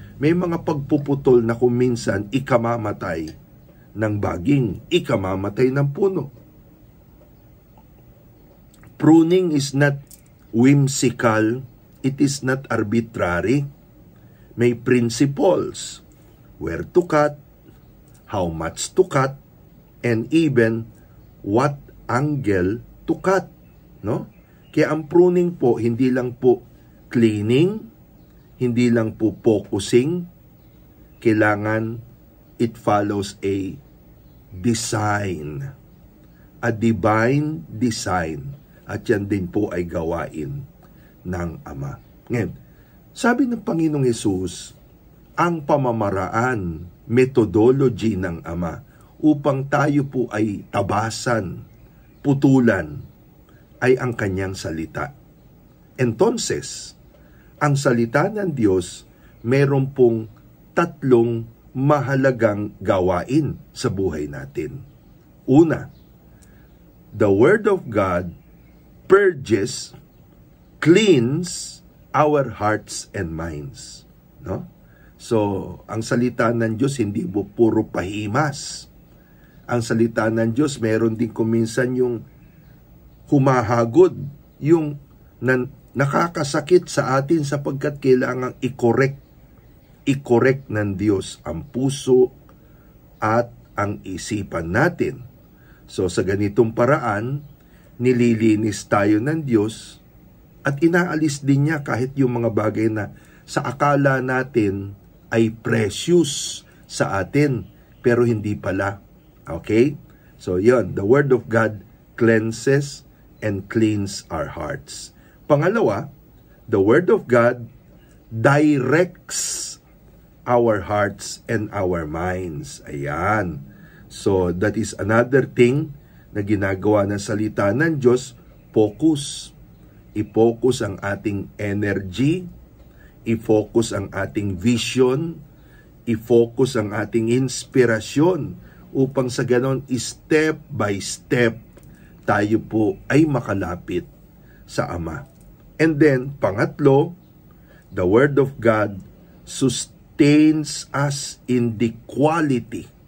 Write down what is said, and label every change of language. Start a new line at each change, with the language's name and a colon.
Filipino: May mga pagpuputol na kung minsan ikamamatay ng baging, ikamamatay ng puno.
English: Pruning is not whimsical, it is not arbitrary. May principles, where to cut, how much to cut, and even what angle to cut, no?
Filipino: Kaya ang pruning po, hindi lang po cleaning, hindi lang po focusing, kailangan
English: it follows a design, a divine design,
Filipino: at yan din po ay gawain ng Ama. Ngayon, sabi ng Panginoong Hesus, ang pamamaraan, methodology ng Ama upang tayo po ay tabasan, putulan, ay ang kanyang salita. Entonces, ang salita ng Diyos, meron pong tatlong mahalagang gawain sa buhay natin.
English: Una, the Word of God purges, cleans our hearts and minds. No?
Filipino: So, ang salita ng Diyos hindi po puro pahimas. Ang salita ng Diyos, meron din kuminsan yung humahagod, yung nakakasakit sa atin sapagkat kailangang i-correct ng Diyos ang puso at ang isipan natin. So sa ganitong paraan, nililinis tayo ng Diyos at inaalis din niya kahit yung mga bagay na sa akala natin ay precious sa atin pero hindi pala.
English: Okay?
Filipino: So yun,
English: the Word of God cleanses and cleans our hearts.
Filipino: Pangalawa,
English: the Word of God directs our hearts and our minds.
Filipino: Ayan.
English: So, that is another thing
Filipino: na ginagawa ng salita ng Diyos, focus. I-focus ang ating energy, i-focus ang ating vision, i-focus ang ating inspirasyon upang sa ganon,
English: step by step,
Filipino: tayo po ay makalapit sa Ama.
English: And then, pangatlo, the Word of God sustains us in the quality.